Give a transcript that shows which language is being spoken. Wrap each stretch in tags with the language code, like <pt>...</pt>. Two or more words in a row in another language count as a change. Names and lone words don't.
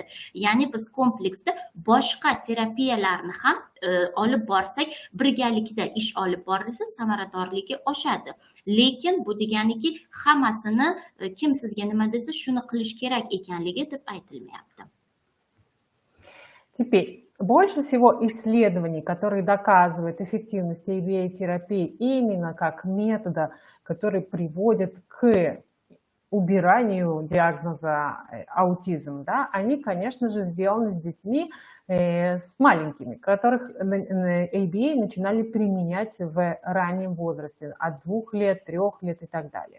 <uz>Ya'ni biz kompleksda boshqa terapiyalarni ham olib borsak, birgalikda ish olib borilsa samaradorligi oshadi. Lekin bu deganiki hammasini kim sizga nima desa shuni qilish kerak ekanligi deb aytilmayapti.</uz> <ru>Теперь, больше всего исследований, которые доказывают эффективность ABA-терапии именно как метода, который приводит к убиранию диагноза аутизм, да, они, конечно же, сделаны с детьми с маленькими, которых ABA начинали применять в раннем возрасте, от 2 лет, 3 лет и так далее.</ru>